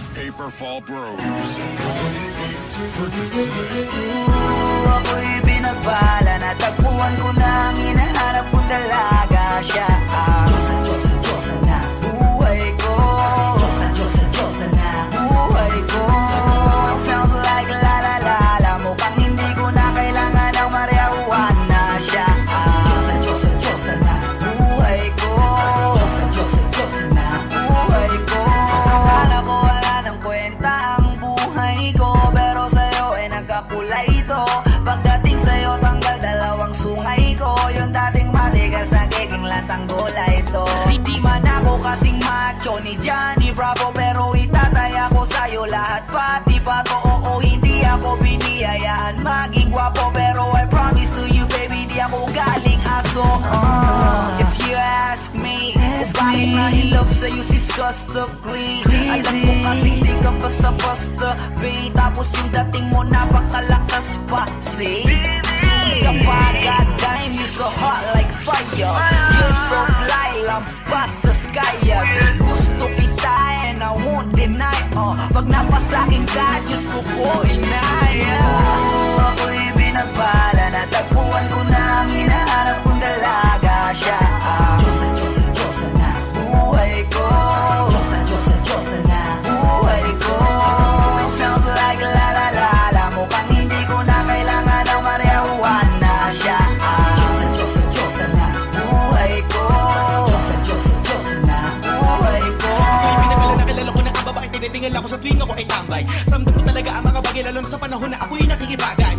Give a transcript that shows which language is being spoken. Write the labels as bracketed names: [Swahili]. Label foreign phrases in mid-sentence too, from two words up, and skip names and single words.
[English] Paper Fall Bros. Purchase today. [Filipino] Ako'y binagpala, natagpuan ko na ang hinahanap kong dalaga. Siya ang Diyos na buhay ko. Diyos na buhay ko. [English] It sounds like la la la la. [Filipino] Mukhang hindi ko na kailangan ng marijuana. Siya ang Diyos na buhay ko. Diyos na buhay ko. Akala ko wala ng kwenta ang buhay ko, pero sa'yo ay nagkakulay ito. Pagdating sa'yo tanggal dalawang sungay ko. Yung dating matigas nagiging lantang gulay ito. Di man ako kasing macho ni Johnny Bravo, pero itataya ko sa'yo lahat pati pa to. Oo, hindi ako biniyayaan maging gwapo, pero [English] I promise to you baby, [Filipino] di ako galing aso. [English] If you ask me, [Filipino] bakit nahilap sa'yo si Scustically? Alam ko kasing di ka basta-basta, babe. Tapos yung dating mo napakalakas pa, see? Isa pa, [English] goddamn, you so hot like fire. You're so fly, [Filipino] lampas sa sky. Gusto kita [English] and I won't deny. [Filipino] Pag napasakin ka, Diyos ko po inaya. Ako'y binagpala, natagpuan ko na ang hinahanap kong dalaga. Siya ang Diyos na buhay ko. Diyos na buhay ko. [English] It sounds like la la la la. [Filipino] Mukhang hindi ko na kailangan ng marijuana. Siya ang Diyos na buhay ko. Diyos na buhay ko. Ako'y pinagala na kilala ko na ang babae. Tinitingala ko sa tuwing ako ay tambay. Ramdam ko talaga ang mga bagay, lalo na sa panahon na ako'y nakikibagay.